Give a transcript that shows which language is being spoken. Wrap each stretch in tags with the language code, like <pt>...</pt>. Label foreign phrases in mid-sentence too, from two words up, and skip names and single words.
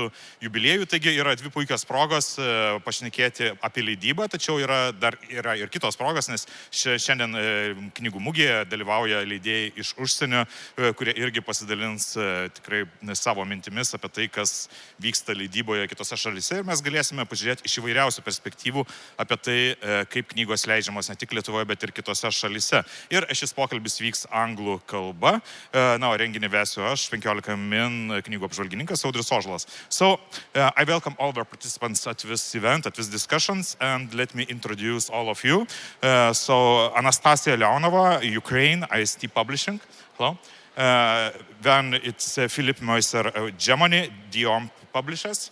<lt>jubiliejų, taigi yra dvi puikios progos pašnekėti apie leidybą, tačiau yra ir kitos progos, nes šiandien knygų mugėje dalyvauja leidėjai iš užsienio, kurie irgi pasidalins tikrai savo mintimis apie tai, kas vyksta leidyboje kitose šalyse, ir mes galėsime pažiūrėti iš įvairiausių perspektyvų apie tai, kaip knygos leidžiamos ne tik Lietuvoje, bet ir kitose šalyse. Ir šis pokalbis vyks anglų kalba. O renginį vesiu aš, 15 min knygų apžvalgininkas Audrius Ožalas.</lt> <en>So, I welcome all of our participants at this event, at these discussions, and let me introduce all of you. So, Anastasia, Leonova, Ukraine, IST Publishing. Hello. Then it's Philippas, Meuseris, Germany, Dion Publishers.</en>